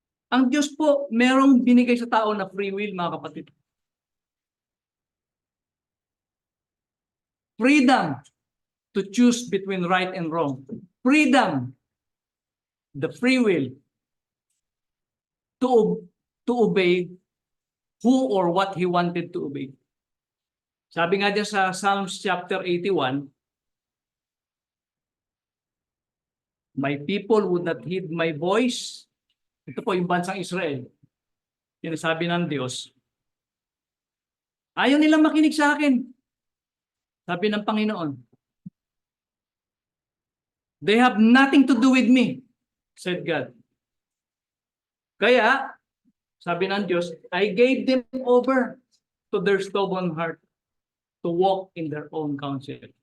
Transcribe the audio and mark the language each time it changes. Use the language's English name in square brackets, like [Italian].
[Filipino] Ang Diyos po, merong binigay sa tao na free will, mga kapatid. [English] Freedom to choose between right and wrong. Freedom, the free will to obey who or what he wanted to obey. [Filipino] Sabi nga dyan sa [English] Psalms chapter 81, my people would not heed my voice. [Filipino] Ito po yung bansang Israel. Yung sabi ng Diyos, ayaw nilang makinig sa akin. Sabi ng Panginoon, [English] they have nothing to do with me, said God. [Filipino] Kaya, sabi ng Diyos, [English] I gave them over to their stubborn heart to walk in their own counsel.